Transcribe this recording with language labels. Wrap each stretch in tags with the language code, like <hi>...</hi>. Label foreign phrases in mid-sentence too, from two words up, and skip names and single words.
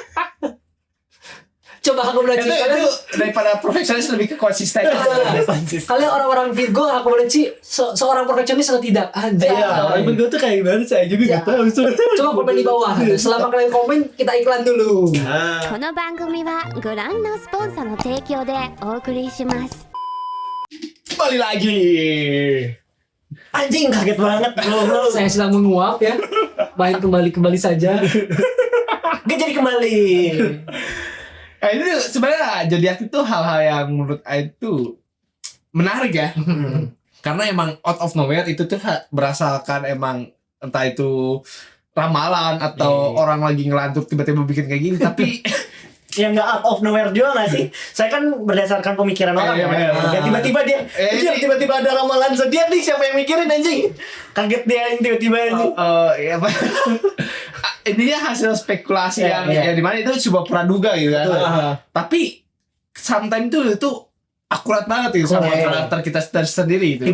<id>Coba aku belajar Itu daripada perfeksionis lebih ke konsisten. kalian orang-orang Virgo aku boleh seorang perfeksionis atau tidak? Anjay. Orang Virgo tuh kayak gimana? Saya juga nggak tahu. Coba komen di bawah. Selama kalian komen, kita iklan dulu.</id> <ja>この番組はご覧のスポンサーの提供でお送りします</ja> <id>Kembali lagi. Anjing kaget banget bro. Saya sedang menguap ya. Main kembali saja. Gak jadi kembali. Itu sebenarnya zodiak itu hal-hal yang menurut Aing tuh menarik ya. Karena emang</id> <en>out of nowhere</en> <id>itu tuh berasalkan emang entah itu ramalan atau orang lagi ngelantur tiba-tiba bikin kayak gini, tapi Yang nggak</id> <en>out of nowhere</en> <id>juga nggak sih? Saya kan berdasarkan pemikiran orang ya. Ya tiba-tiba dia, anjir, tiba-tiba ada ramalan zodiak nih, siapa yang mikirin anjing? Kaget dia tiba-tiba ini. ya apa? Intinya hasil spekulasi yang ya dimana itu sebuah praduga gitu kan. Tapi sometimes itu akurat banget gitu sama karakter kita sendiri gitu.</id>